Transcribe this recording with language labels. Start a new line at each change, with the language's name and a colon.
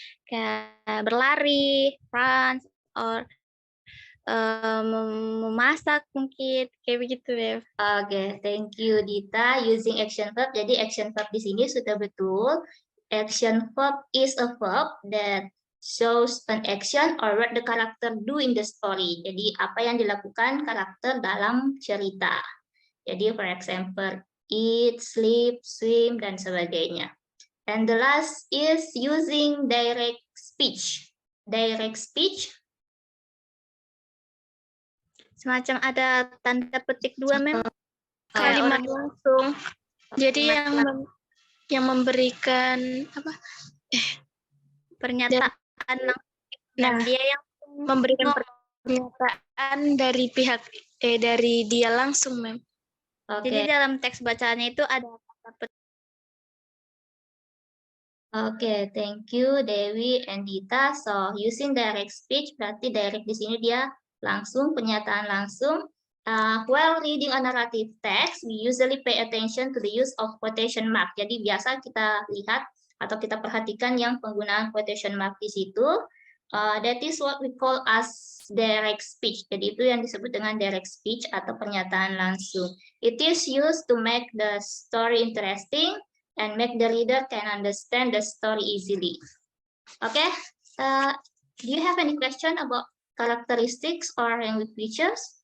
Indonesian: Kayak berlari,
English: run, or
Indonesian: memasak mungkin, kayak begitu, Mem.
English: Oke, thank you Dita. Using action verb,
Indonesian: jadi action verb di sini sudah betul.
English: Action verb is a verb that shows an action or what the character do in the story.
Indonesian: Jadi apa yang dilakukan karakter dalam cerita.
English: Jadi for example, eat, sleep, swim,
Indonesian: dan sebagainya.
English: And the last is using direct speech. Direct speech.
Indonesian: Semacam ada tanda petik dua, Mem. Kalimat langsung. Jadi yang memberikan apa? Pernyataan langsung. Dan dia yang Memberikan pernyataan dari pihak dari dia langsung, Mem. Jadi dalam teks bacaannya itu ada tanda petik. Oke,
English: thank you Dewi and Dita. So using direct speech
Indonesian: berarti direct di sini dia langsung, pernyataan langsung.
English: While reading a narrative text, we usually pay attention to the use of quotation mark.
Indonesian: Jadi biasa kita lihat atau kita perhatikan yang penggunaan quotation mark di situ.
English: That is what we call as direct speech.
Indonesian: Jadi itu yang disebut dengan direct speech atau pernyataan langsung.
English: It is used to make the story interesting and make the reader can understand the story easily. Okay, do you have any question about characteristics or language features?